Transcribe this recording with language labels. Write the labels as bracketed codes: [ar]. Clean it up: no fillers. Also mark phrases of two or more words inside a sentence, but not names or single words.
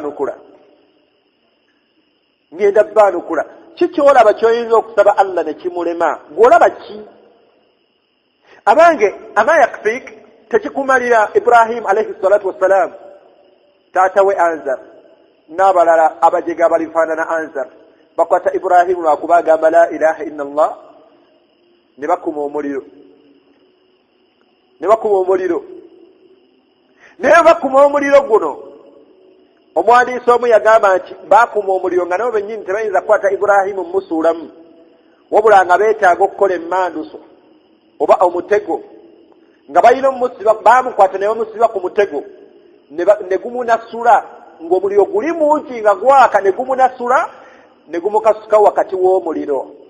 [lg] baanukula kikyolaba kyoyinza okusaba Allah ne kimulema gwolaba ki abange [ar] أما يكفيك [lg] tekikumalira Ibrahim [ar] عليه الصلاة والسلام [lg] taata we Anzar n'abalala abajega balifaanana Anzar bakwata Ibrahim lwakuba agamba [ar] لا إله إلا الله [lg] ne bakuma omuliro naye bakuma omuliro guno omwandiisi omu yagamba nti bakuma omuliro nga nabo bennyini tebayinza kukwata Ibrahimu musuulamu wabula nga beetaaga okukola emmanduso oba omutego nga balina omusiba bamukwata ne bamusiba ku mutego ne gumunasula ng'omuliro guli mungi nga gwaka ne gumunasula ne gumukasuka wakati w'omuliro